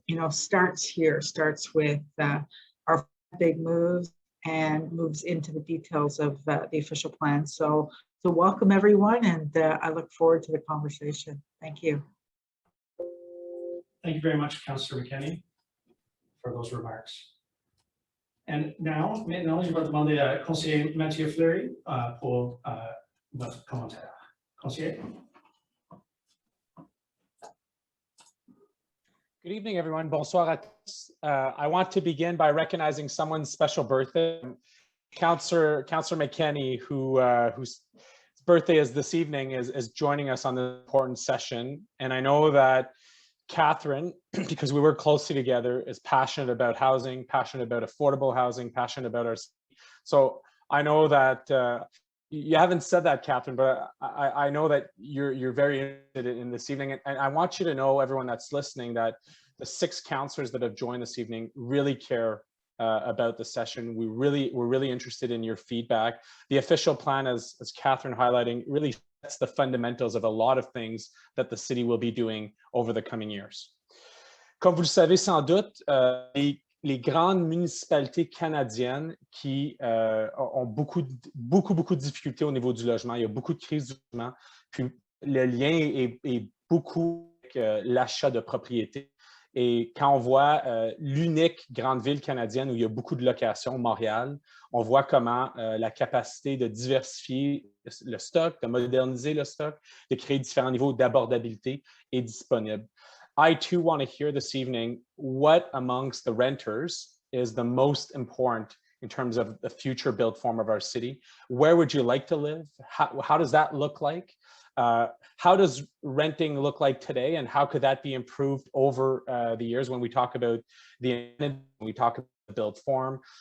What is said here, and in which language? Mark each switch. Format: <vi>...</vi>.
<en>starts here, starts with our big moves and moves into the details of the official plan. So welcome everyone, and I look forward to the conversation. Thank you. Thank you very much, Councillor McKenney, for those remarks. And now,</en> <fr>maintenant, je vais demander à conseiller Mathieu Fleury pour votre commentaire. Conseiller.</fr> <en>Good evening, everyone.</en> <fr>Bonsoir à tous.</fr> <en>I want to begin by recognizing someone's special birthday. Councillor McKenney, whose birthday is this evening, is joining us on this important session. And I know that Catherine, because we work closely together, is passionate about housing, passionate about affordable housing, passionate about our city. So I know that you haven't said that, Catherine, but I know that you're very interested in this evening. And I want you to know, everyone that's listening, that the 6 councillors that have joined this evening really care about the session. We're really interested in your feedback. The official plan, as Catherine highlighting, really sets the fundamentals of a lot of things that the city will be doing over the coming years.</en> <fr>Comme vous le savez sans doute, les grandes municipalités canadiennes qui ont beaucoup de difficultés au niveau du logement. Il y a beaucoup de crises du logement. Puis le lien est beaucoup avec l'achat de propriété. Et quand on voit l'unique grande ville canadienne où il y a beaucoup de locations, Montréal, on voit comment la capacité de diversifier le stock, de moderniser le stock, de créer différents niveaux d'abordabilité est disponible.</fr> <en>I too want to hear this evening what amongst the renters is the most important in terms of the future built form of our city. Where would you like to live? How does that look like? How does renting look like today, and how could that be improved over the years when we talk about when we talk about the built form?</en>